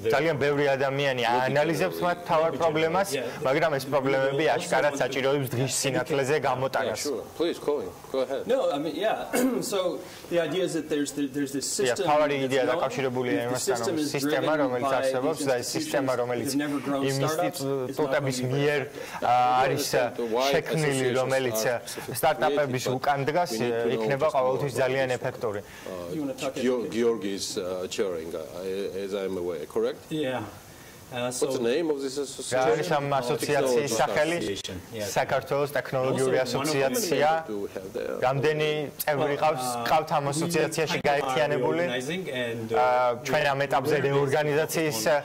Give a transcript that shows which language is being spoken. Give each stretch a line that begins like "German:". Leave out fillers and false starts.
Georgian: ძალიან ბევრი ადამიანი აანალიზებს მათ თავარ პრობლემას, მაგრამ ეს პრობლემები აშკარად საჭიროებს დღის სინათლეზე გამოტანას.
English: Please go ahead. No, I mean yeah. So the idea is that there's this system.
Georgian: თავარი იდეა დაკავშირებულია იმასთან, რომ სისტემა რომელიც არსებობს და ეს სისტემა რომელიც იმ ინსტიტუტების მიერ არის შექმნილი რომელიც სტარტაპების უკან დგას იქნება ყოველთვის ძალიან ეფექტური.
English: Georgi is chairing as I'm aware, correct? Yeah. What's the name of this association?
Georgian: არის ამ ასოციაციის სახელი საქართველოს ტექნოლოგიური ასოციაცია. რამდენი წევრი ყავთ ამ ასოციაციაში გაერთიანებული? ჩვენ ამ ეტაპზე რეორგანიზაციის